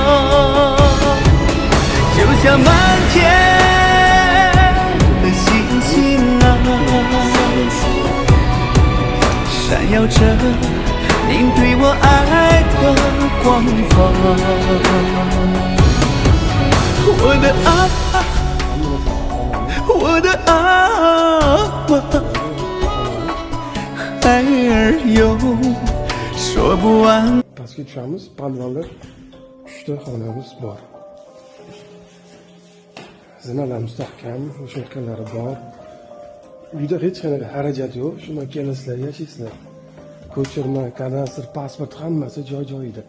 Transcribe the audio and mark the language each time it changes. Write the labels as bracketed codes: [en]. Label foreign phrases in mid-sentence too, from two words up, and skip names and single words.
[zh] 就像满天的星星啊，闪耀着您对我爱的光芒。我的阿妈，我的阿妈，爱儿有说不完。 [uz] Pastga tushamiz. Podvalda 3 ta xonamiz bor. Zinalar mustahkam, o'sha yerlari bor. Uyda hech qanaqa xarajat yo'q. Shundan kelasizlar, yashaysizlar. Ko'chirma, kadastr, pasport hammasi joy-joyida.